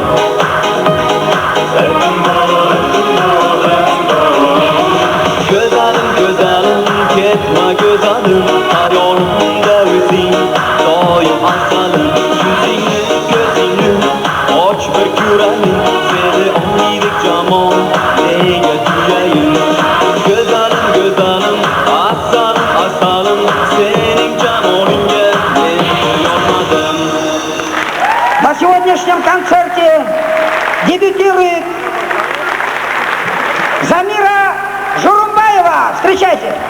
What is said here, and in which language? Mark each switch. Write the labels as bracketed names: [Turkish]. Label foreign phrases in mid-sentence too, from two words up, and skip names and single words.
[Uzbek] Go'zalim, ketma go'zalim, hayolimda o'zing doim asalim. Yuzingni, ko'zingni och bir ko'rayin, seni oydek jamol nega tuyayin. Go'zalim, asalim, sening jamolingga men yonmadim. [Russian] На сегодняшнем концерте дебютирует Замира Журумбаева. Встречайте!